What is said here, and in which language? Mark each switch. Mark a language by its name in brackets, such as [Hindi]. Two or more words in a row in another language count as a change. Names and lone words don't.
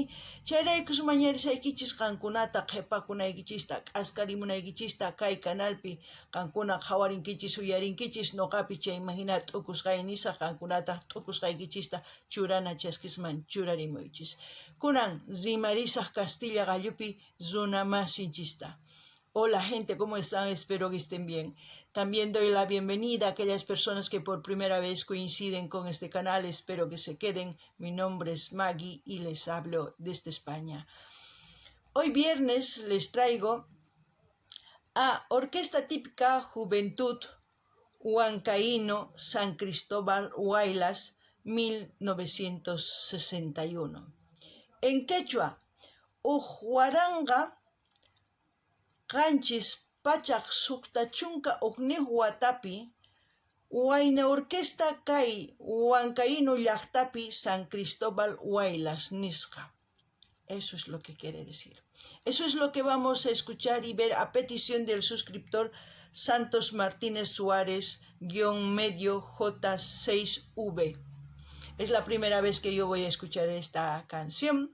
[Quechua] Chayraykus mañarisaykichis qankunata qhipakunaykichista, k'askarimunaykichista kay kanalpi qankuna qhawarinkichis, uyarinkichis noqapi chayman hina t'ukusqay nisaq qankunataq t'ukusqaykichista churana chaskisman churarimuychis. Kunan rimarisaq Castilla gallupi runa masinchista. [Spanish] Hola gente, ¿cómo están? Espero que estén bien. También doy la bienvenida a aquellas personas que por primera vez coinciden con este canal. Espero que se queden. Mi nombre es Maggie y les hablo desde España. Hoy viernes les traigo a Orquesta Típica Juventud Huancaíno San Cristóbal Huaylas 1961. En quechua, [Quechua] Ujuaranga qanchis pachaq suqta chunka hukniyuq watapi wayna orquesta kay Huancaíno llaqtapi San Cristóbal Huaylas nisqa. [Spanish] Eso es lo que quiere decir. Eso es lo que vamos a escuchar y ver a petición del suscriptor Santos Martínez Suárez -medio J6V. Es la primera vez que yo voy a escuchar esta canción.